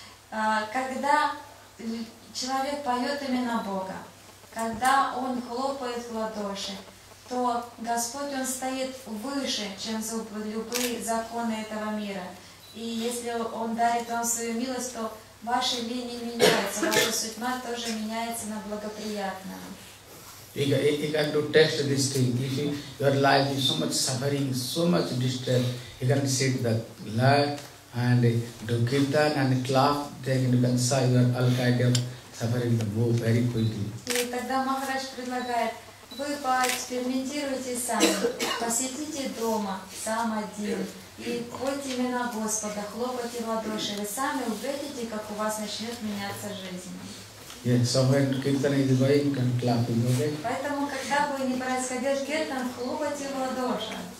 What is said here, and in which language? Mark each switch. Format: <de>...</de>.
<ru>Когда человек поет имена Бога, когда он хлопает в ладоши, то Господь, Он стоит выше, чем любые законы этого мира. И если Он дарит вам свою милость, то ваши линии меняются, ваша судьба тоже меняется на благоприятную.</ru> <en>You can do test this thing. If your life is so much suffering, so much distress, you can sit the blood and do kirtan and clap, then you can see your all kind of suffering move very quickly.</en> <ru>И тогда Махарадж предлагает, вы поэкспериментируйте сами, посетите дома, сам один, и пойте имена Господа, хлопайте в ладоши, вы сами увидите, как у вас начнет меняться жизнь.</ru> <en>Yes, so when kirtan is going, you can clap, okay?</en> <ru>Поэтому, когда бы ни происходил киртан, хлопайте в ладоши.</ru>